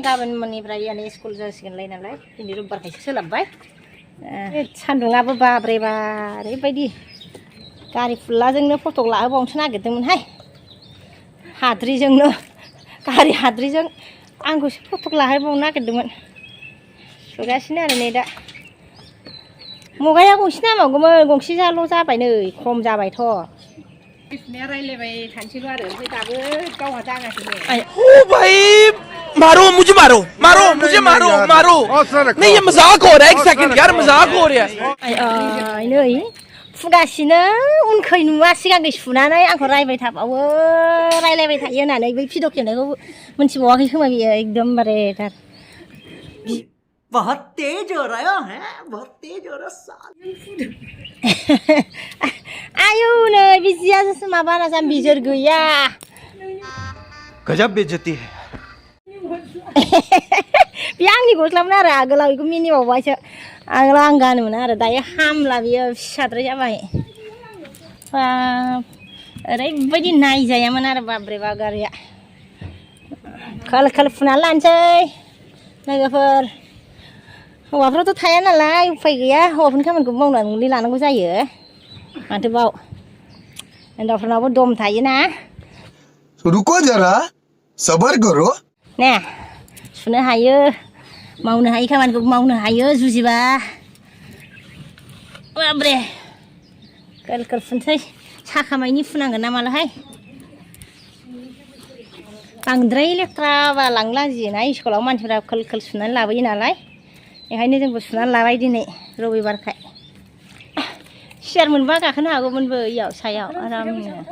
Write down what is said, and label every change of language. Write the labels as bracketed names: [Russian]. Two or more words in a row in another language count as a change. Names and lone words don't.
[Bodo] गाबोन मोननिफ्राय यानि स्कुल जासिगोनलाय नालाय दिनै रबिबारखायसो सोलाबबाय सान्दुङाबो बाब्रे बा ओरैबायदि गारि फुल्लाजोंनो फटक लाहोबावनोसो नागिरदोंमोनहाय हाद्रिजोंनो गारि हाद्रिजों आंखौसो फटक लाहोबावनो नागिरदोंमोन सुगासिनो आरो नै दा मुगाया गंसे नांबावगौमोन गंसे जाल' जाबाय नै खम जाबायथ' रायलायबाय थानोसैल' आरो ओमफ्राय दाबो गावहा जागासिनो [Hindi] ओ भाई मारो मुझे मारो नहीं ये मजाक हो रहा है एक सेकंड यार मजाक हो रहा है [Bodo] नै फुगासिनो उनखै नुवा सिगांखै सुनानै आंखौ रायबाय थाबावो रायलायबाय थायो होननानै बै भिडिअ खेबनायखौ मोनथिबावाखै खोमा बियो एकदमबारे थार [Hindi] बहुत तेज हो रहा है बहुत तेज हो रहा [Bodo] आयौ नै बिजिया माबा ना बिजोर गैया [Hindi] गजब बेइज्जती है [Bodo] बे आंनि गस्लामोन आरो आगोलाव बेखौ मिनिबावबायसो आगोलाव आं गानोमोन आरो दायो हामला बियो फिसाद्राय जाबाय ओरैबायदि नायजायामोन आरो बाब्रे बा गारिया खोल फुनानै लानोसै लोगोफोर हौवाफ्राथ' थाया नालाय उफाय गैया हौवाफोरनि खामानिखौ मावनानै लानांगौ जायो माथो बाव हिनजावफोरनावबो दम थायोना [Hindi] रुको जरा सबर करो [Bodo] ने सुनो हायो मावनो हायो खामानिखौ मावनो हायो जुजिबा बाब्रे खोल फुनसै साखामायनि फुनांगोन ना मालाहाय बांद्राय लेथ्राबा लांला जिना स्कुलाव मानसिफोरा खोल सुनानै लाबोयो नालाय बेखायनो जोंबो सुनानै लाबाय दिनै रबिबारखाय सियार मोनबा गाखोनो हागौमोनबो इयाव सायाव आरामनो